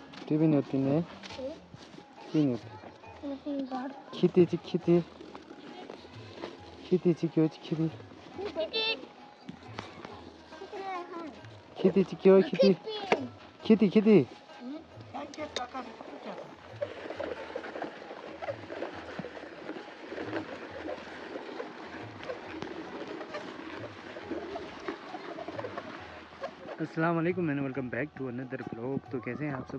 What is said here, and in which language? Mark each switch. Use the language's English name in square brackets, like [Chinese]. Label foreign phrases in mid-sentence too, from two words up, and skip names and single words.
[Korean] 집이었네. 집이었. 키티 키티. 키티 지켜 키티. 키티 지켜 키티. 키티 키티. [Arabic] السلام عليكم [Hindi] मैंने [English] welcome back to another blog. [Hindi] तो कैसे हैं आप सब?